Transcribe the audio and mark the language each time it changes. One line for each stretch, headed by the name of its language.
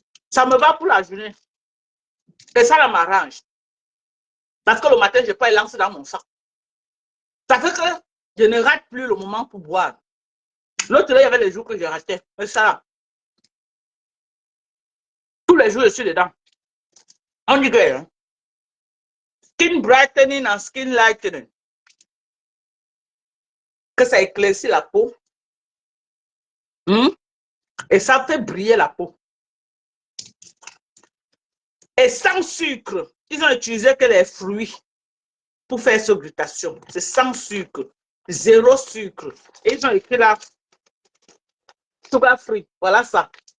French: Ça me va pour la journée. Et ça, m'arrange. Parce que le matin, je ne peux pas lancer dans mon sac. Ça fait que je ne rate plus le moment pour boire. L'autre, il y avait les jours que je ratais. Mais ça, tous les jours, je suis dedans. On dit que hein?
English: Skin brightening and skin lightening.
French: Que ça éclaircit la peau. Et ça fait briller la peau. Et sans sucre. Ils ont utilisé que les fruits pour faire cette glutation. C'est sans sucre. 0 sucre. Et ils ont écrit là,
English: sugar free.
French: Voilà ça.